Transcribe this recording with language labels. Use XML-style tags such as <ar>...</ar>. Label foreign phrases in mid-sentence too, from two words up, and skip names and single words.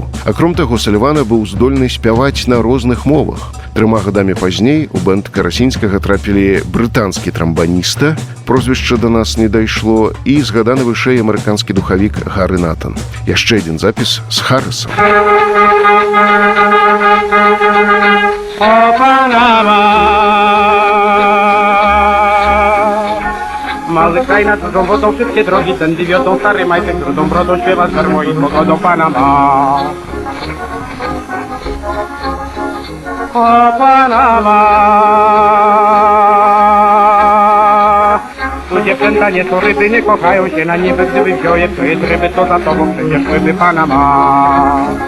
<be>Акром таго, Сальвана быў здольны спяваць на розных мовах. 3 гадамі пазней у бэнд Карасінскага трапілі брытанскі трамбаніста, прозвішча да нас не дайшло, і згаданы вышэй амерыканскі духавік Гары Натан. Яшчэ адзін запіс з Харрысам.</be> <pl>Mały kraj nad dużą wodą, wszystkie drogi tędy wiodą, stary majtek rudą brodą śpiewa z harmonii pogodą Panama. O Panama, tu dziewczęta nie są ryby, nie kochają się na niby, gdyby wziął je, to jest ryby, to za tobą przecież ryby Panama.</pl>